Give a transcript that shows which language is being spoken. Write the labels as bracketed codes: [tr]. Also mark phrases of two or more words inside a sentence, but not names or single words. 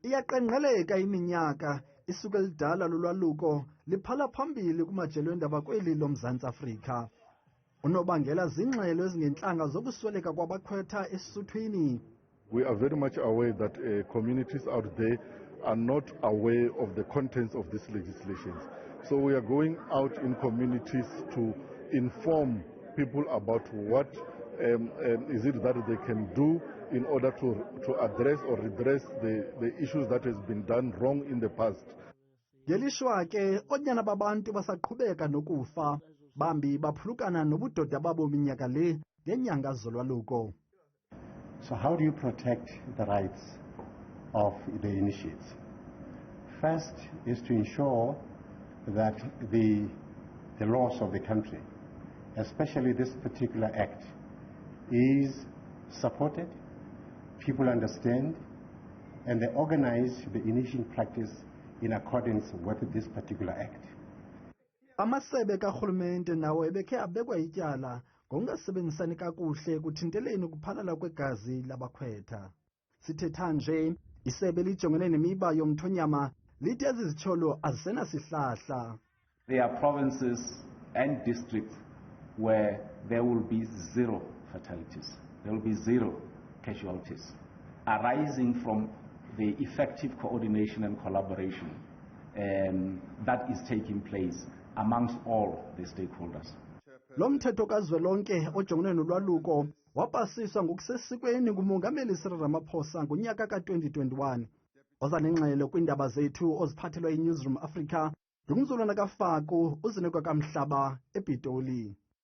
[xh] Iyaqenqeleka iminyaka isuka elidala lolwaluko liphala phambili kumajelo endaba kweli loMzantsi Afrika. Unobangela zingxelo ezingentlanga zokusweleka kwabakhwetha esuthwini. [en] We are very much aware that communities out there are not aware of the contents of these legislations. So we are going out in communities to inform people about what is it that they can do in order to address or redress the issues that has been done wrong in the past. [xh] Ngelishwa ke onyana babantu basaqhubeka nokufa, bambi baphulukana nobudoda babo minyaka le ngenyanga zolwaluko. [en] So how do you protect the rights of the initiates? First is to ensure that the laws of the country, especially this particular act, is supported, people understand, and they organize the initial practice in accordance with this particular act. [xh] Amasebe karhulumente nawo ebekhe abekwa ityala ngokungasebenzisani kakuhle kuthinteleni ukuphalala kwegazi labakhwetha. Sithetha nje, isebe lijongene nemiba yomthonyama lithi ezi zityholo azisenasihlahla. [en] There are provinces and districts where there will be zero fatalities. There will be zero casualties arising from the effective coordination and collaboration that is taking place amongst all the stakeholders. [xh] Lo mthetho kazwelonke ojongene nolwaluko wapasiswa ngokusesikweni ngumongameli Cyril Ramaphosa ngonyaka ka-2021. Oza nengxelo kwiindaba zethu oziphathelwa yiNewsroom Afrika, ngumzulwana kaFaku uzinekwa kaMhlaba ePitoli.